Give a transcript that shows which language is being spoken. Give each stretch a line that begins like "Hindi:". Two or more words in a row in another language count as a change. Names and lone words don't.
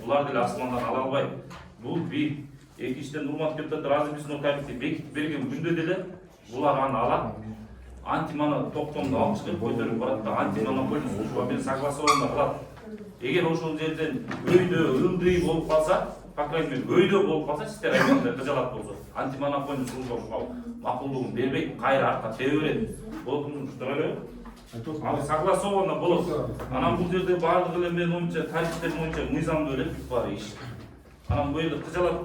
Kyrgyz: Булар деле асмандан ала албайт. Бул бир. Экинчиден, урматтуу депутаттар, азыр биз мына тарифти бекитип берген күндө деле булар аны алат. Антимона токтомду алып чыгып көтөрүп барат да,
Russian: антимонополия служба
Kyrgyz: менен согласование кылат. Эгер ошол жерден өйдө ылдый болуп калса,
Russian: по крайней мере
Kyrgyz: өйдө болуп калса, сиздер айткандай кыжалат болсо,
Russian: антимонополия служба
Kyrgyz: макулдугун бербейт, кайра артка тебе берет. Болот эле. Ал согласовано болот. Анан бул жерде баардык эле менин оюмча тарифтер боюнча мыйзамдуу эле бүт баары иш. Анан бул жерде кыжалат.